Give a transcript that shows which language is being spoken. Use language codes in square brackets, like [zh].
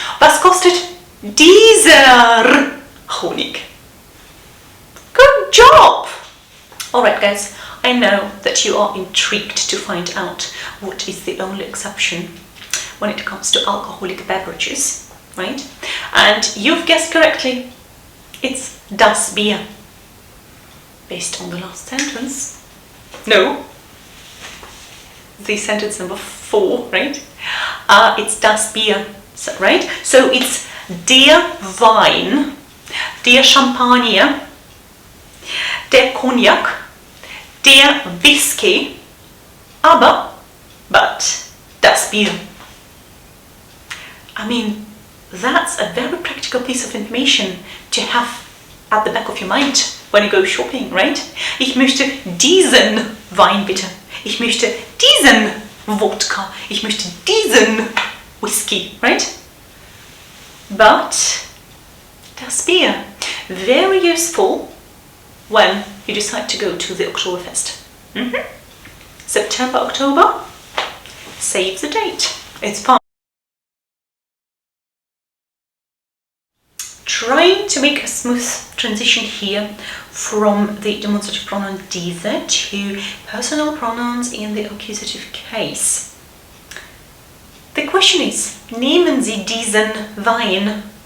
[de] Was kostet dieser Honig? [en] Good job! Alright guys, I know that you are intrigued to find out what is the only exception when it comes to alcoholic beverages, right? And you've guessed correctly, it's das Bier. Based on the last sentence. No. The sentence number 4, right? It's das Bier, right? So it's der Wein, der Champagner, der Cognac, der Whisky, aber, but, das Bier. I mean, that's a very practical piece of information to have at the back of your mind. when you go shopping, right? [de] Ich möchte diesen Wein bitte. Ich möchte diesen Wodka. Ich möchte diesen Whisky, right? [en] But das Bier, very useful when you decide to go to the Oktoberfest. September, October, save the date. It's fun. Trying to make a smooth transition here from the demonstrative pronoun diese to personal pronouns in the accusative case. The question is, [de] nehmen Sie diesen Wein?